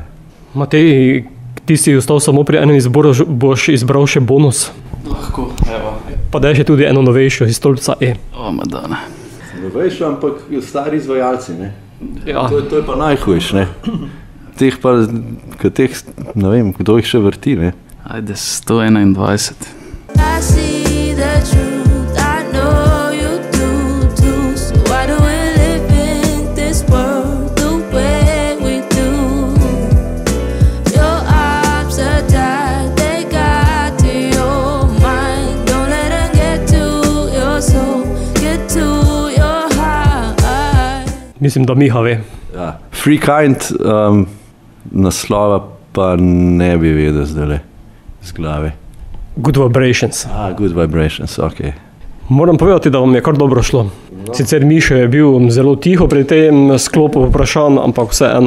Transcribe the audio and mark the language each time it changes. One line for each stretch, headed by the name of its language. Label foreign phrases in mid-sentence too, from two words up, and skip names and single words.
Slovenian: Matej, ti si ostal samo pri enem izboru, boš izbral še bonus. Lahko, evo. Pa daj še tudi eno novejšo iz stolpca E. Madonna. Novejšo, ampak stari izvajalci, ne. Ja. To je pa najhujš, ne. Teh pa, ne vem, kdo jih še vrti, ne. Ajde, 121.
English: I see the truth, I know you do too. So why do we live in this world the way we do? Your arms are tied, they got to your mind. Don't let them get to your soul, get to your heart.
Slovenian: Mislim, da Miha ve. Ja. Free Kind, naslova pa ne bi vedel zdajle z glave. Good Vibrations. Good Vibrations, ok. Moram povedati, da vam je kar dobro šlo. Sicer Mišo je bil zelo tiho pri tem sklopu vprašanj, ampak vseeno.